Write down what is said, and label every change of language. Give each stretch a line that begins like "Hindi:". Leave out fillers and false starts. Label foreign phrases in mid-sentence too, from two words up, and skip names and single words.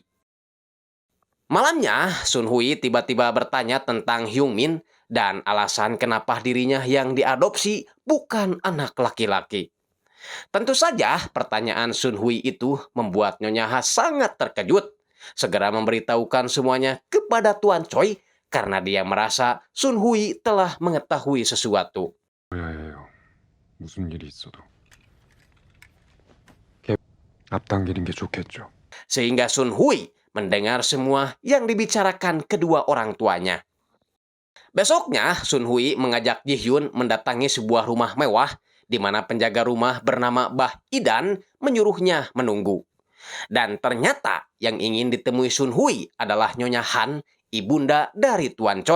Indonesian: Malamnya, Sun Hui tiba-tiba bertanya tentang Hyung Min dan alasan kenapa dirinya yang diadopsi bukan anak laki-laki. Tentu saja pertanyaan Sun Hui itu membuat Nyonya Ha sangat terkejut. Segera memberitahukan semuanya kepada Tuan Choi karena dia merasa Sun Hui telah mengetahui sesuatu.
Korean: 해요. 무슨 일이 있어도 앞당기는 게 좋겠죠.
Indonesian: Sehingga Sun Hui mendengar semua yang dibicarakan kedua orang tuanya. Besoknya, Sun Hui mengajak Ji Hyun mendatangi sebuah rumah mewah di mana penjaga rumah bernama Bah Idan menyuruhnya menunggu. Dan ternyata yang ingin ditemui Sun Hui adalah Nyonya Han, ibunda dari Tuan Choi.